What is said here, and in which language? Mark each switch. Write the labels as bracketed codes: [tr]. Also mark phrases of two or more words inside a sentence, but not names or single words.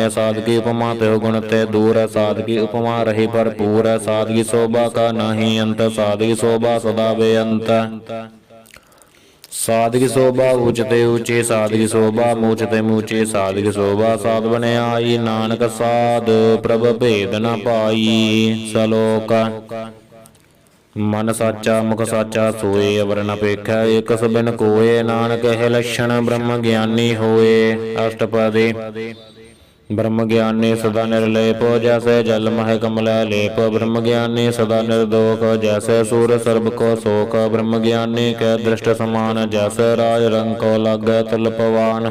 [bra] साध की उपमा त्यो गुण ते दूर, साध की उपमा रही भरपूर। साध की शोभा का नाही अंत, साध की शोभा सदा बेअंत। साध की शोभा ऊंचते ऊंची, साध की शोभा मूचते मूची। साध की शोभा साध बने आई, नानक साध प्रभ भेद न पाई। सलोक मन साचा मुख साचा सोए, अवर न पेखै एक बिन कोए। नानक है लक्षण ब्रह्म ज्ञानी होए। अष्टपदी ब्रह्म ज्ञानी सदा निर्लेप, जैसे जल मह कमल लेप। ब्रह्म ज्ञानी सदा निर्दोष, जैसे सूर सर्ब को शोक। ब्रह्म ज्ञानी कै दृष्ट समान, जैसे राज रंग को लागै तिल पवान।